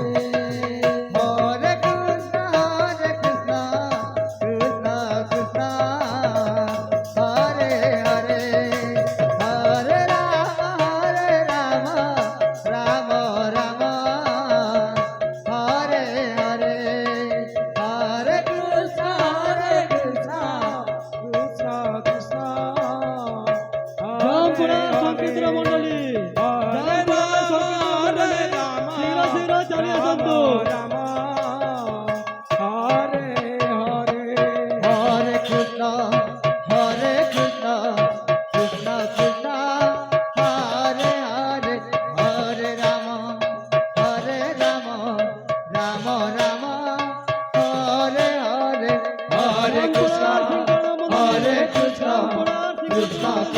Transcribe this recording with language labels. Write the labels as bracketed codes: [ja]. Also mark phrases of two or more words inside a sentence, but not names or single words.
[sa] Hare Krishna, Krishna Krishna, Hare Hare, Hare Rama, Rama Rama, Hare Hare, Hare Krishna, Krishna Krishna, রাম পুরাণ সংকীর্তন মণ্ডলী Hare Rama, [or] ଶୀଘ୍ର ଶୀଘ୍ର ଚାଲିଏ ଆସନ୍ତୁ [sa] Rama, Hare Hare. Hare Krishna, Krishna Krishna, Hare Hare, Hare Rama, Rama Rama, Hare Hare, Hare Krishna, Krishna Krishna,